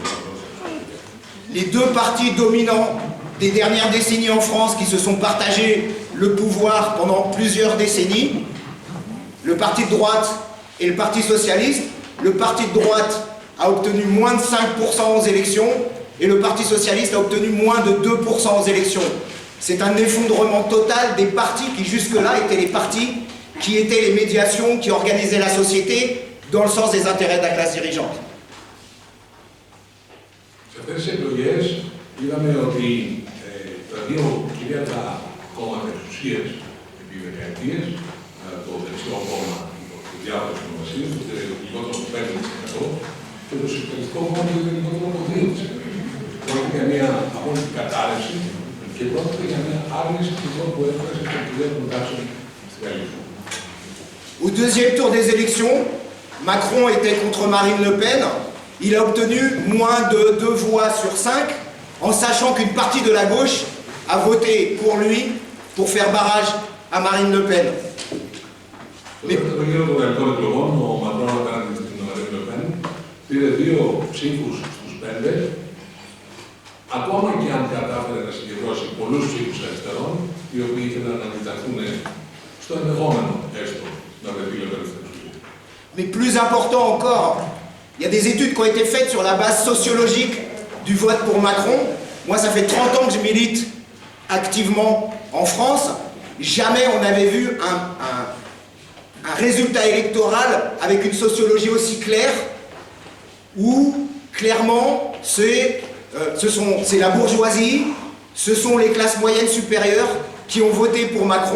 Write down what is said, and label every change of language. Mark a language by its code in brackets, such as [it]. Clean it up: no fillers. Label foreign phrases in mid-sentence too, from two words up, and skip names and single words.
[fr] Les deux partis dominants des dernières décennies en France qui se sont partagés le pouvoir pendant plusieurs décennies, le parti de droite et le parti socialiste. Le parti de droite a obtenu moins de 5% aux élections et le parti socialiste a obtenu moins de 2% aux élections. C'est un effondrement total des partis qui jusque-là étaient les partis qui étaient les médiations, qui organisaient la société dans le sens des intérêts de la classe dirigeante. [el] Σε αυτές τις εκλογές είδαμε ότι τα δύο κυρίαρχα κόμματα εξουσίας επί δεκαετίες, το δεξιό κόμμα, το διάβολο του Βασίλειου, το λιγότερο από 5% και το σοσιαλιστικό κόμμα το λιγότερο από 2%. Πρόκειται για μια απόλυτη κατάρρευση και πρόκειται για μια άρνηση του τρόπου έκφρασης των κυρίαρχων τάξεων στη Γαλλία. [fr] Au deuxième tour des élections, Macron était contre Marine Le Pen. Il a obtenu moins de 2 voix sur 5, en sachant qu'une partie de la gauche a voté pour lui pour faire barrage à Marine Le Pen. [el] Στο δεύτερο γύρο των γαλλικών εκλογών, ο Μακρόν απέναντι στην Μαρίν Λε Πεν πήρε 2 ψήφους στους 5, ακόμα και αν κατάφερε να συγκεντρώσει πολλούς ψήφους αριστερών, οι οποίοι ήθελαν να αντιταχθούν στο ενδεχόμενο έστω να βρεθεί η Λε Πεν. [fr] Mais plus important encore, il y a des études qui ont été faites sur la base sociologique du vote pour Macron. Moi, ça fait 30 ans que je milite activement en France. Jamais on avait vu un résultat électoral avec une sociologie aussi claire, où clairement c'est la bourgeoisie, ce sont les classes moyennes supérieures qui ont voté pour Macron.